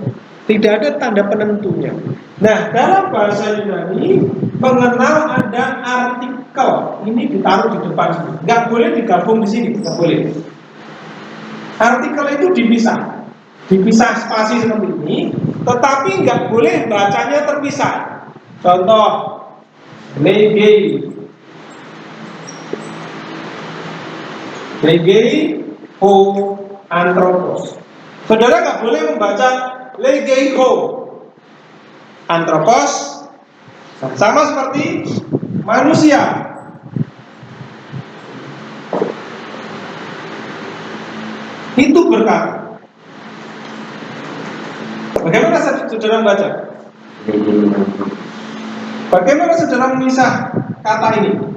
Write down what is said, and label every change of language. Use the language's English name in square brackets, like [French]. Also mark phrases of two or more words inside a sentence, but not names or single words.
[Indonesian] Tidak ada tanda penentunya. Nah, dalam bahasa Yunani mengenal ada artikel. Ini ditaruh di depan sini. Nggak boleh digabung di sini, nggak boleh. Artikel itu dipisah spasi seperti ini, tetapi nggak boleh bacanya terpisah. Contoh, [Greek] λέγει ὁ ἄνθρωπος. [Indonesian] Saudara nggak boleh membaca [Greek] λέγει ὁ ἄνθρωπος [Indonesian] sama seperti manusia. Itu berkata. Bagaimana saudara membaca? Bagaimana saudara memisah kata ini?